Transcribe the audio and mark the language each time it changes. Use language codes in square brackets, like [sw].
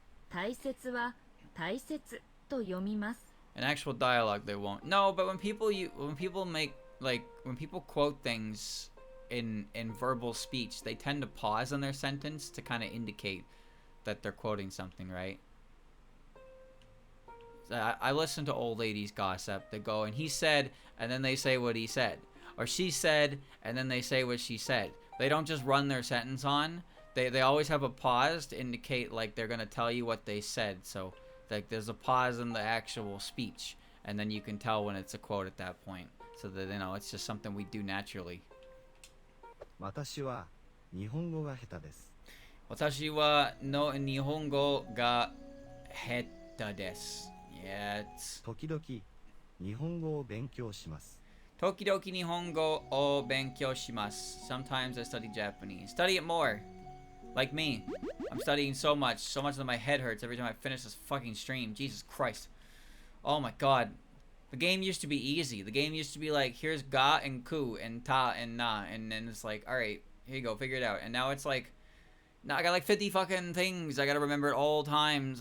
[ja] 大切は大切と読みます [en] In actual dialogue, they won't. No, but when people quote things in verbal speech, they tend to pause in their sentence to kind of indicate that they're quoting something, right? I listen to old ladies gossip. They go, and he said, and then they say what he said. Or she said, and then they say what she said. They don't just run their sentence on. They always have a pause to indicate like they're gonna tell you what they said. So like there's a pause in the actual speech, and then you can tell when it's a quote at that point. So that it's just something we do naturally. [ja] 私は日本語が下手です。私はの日本語が下手です。 [en] Yeah, it's [ja] 時々日本語を勉強します。時々日本語を勉強します。 [en] Sometimes I study Japanese. Study it more. Like me. I'm studying so much that my head hurts every time I finish this fucking stream. Jesus Christ. Oh my god. The game used to be easy. The game used to be like, here's ga and ku and ta and na. And then it's like, alright, here you go, figure it out. And now it's like, now I got like 50 fucking things I gotta remember at all times.